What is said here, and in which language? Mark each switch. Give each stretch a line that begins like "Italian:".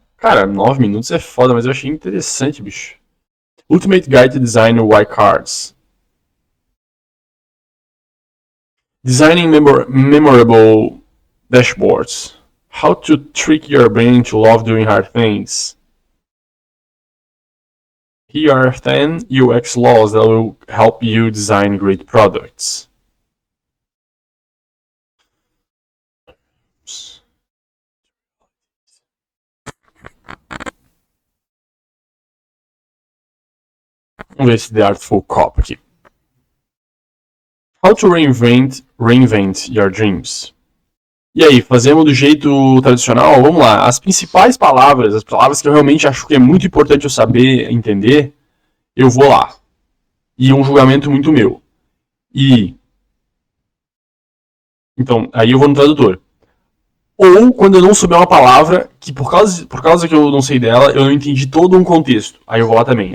Portuguese: Cara, 9 minutos é foda, mas eu achei interessante, bicho.
English: Ultimate Guide to Design White Cards. Designing memorable dashboards. How to trick your brain to love doing hard things. Here are 10 UX laws that will help you design great products.
Portuguese: Vamos ver esse The Artful Cop aqui.
English: How to reinvent your dreams.
Portuguese: E aí, fazemos do jeito tradicional? Vamos lá. As principais palavras, as palavras que eu realmente acho que é muito importante eu saber, entender, eu vou lá. E é um julgamento muito meu. Então, aí eu vou no tradutor. Ou quando eu não souber uma palavra, que por causa que eu não sei dela, eu não entendi todo um contexto. Aí eu vou lá também.